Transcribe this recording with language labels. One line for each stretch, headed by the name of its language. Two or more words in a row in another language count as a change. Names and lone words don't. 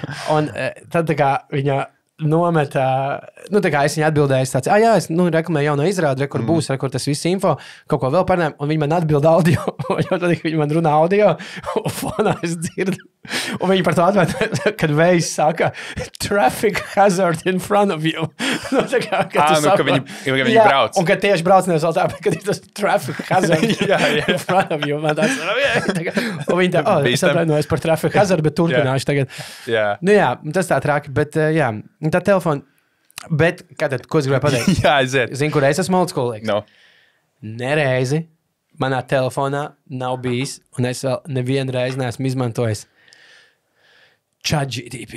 Latvian: Un tad tā kā viņa nometa, tā kā es viņai atbildēju, tāds, es reklamēju jauno izrādu, kur būs, kur tas viss info, kaut ko vēl parunājam, un viņi man atbild audio, jo tad viņi man runā audio, un fonā es dzirdu. Un viņi par to atvērt, kad vējs saka,
English: traffic hazard in front of you.
Latvian: Ka viņi brauc. Un kad tieši brauc nevis vēl tā, bet kad ir tas
English: traffic hazard in front of you.
Latvian: Man tāds, un viņi tā, es atvainojos par
English: traffic hazard,
Latvian: bet turpināšu tagad. Tas tā traki, bet tā telefona. Bet, ko es gribēju pateikt? Aiziet. Zini, kur es esmu oldschoolīgs? No. Nereizi manā telefonā nav bijis, un es vēl nevienu reizi neesmu izmantojis ChatGPT.